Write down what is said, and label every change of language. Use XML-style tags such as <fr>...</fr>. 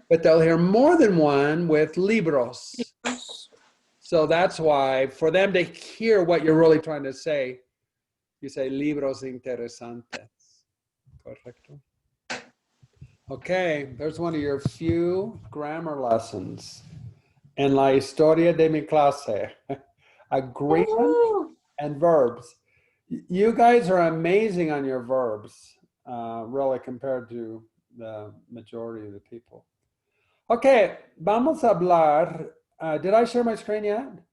<en>but they'll hear more than one with libros. So that's why, for them to hear what you're really trying to say, you say</en> <es>libros interesantes.</es> <en>Correcto. Okay, there's one of your few grammar lessons.</en> <es>En la historia de mi clase.</es> <en>Agreement and verbs. You guys are amazing on your verbs, really, compared to the majority of the people. Okay,</en> <es>vamos a hablar.</es> <en>Did I share my screen yet?</en>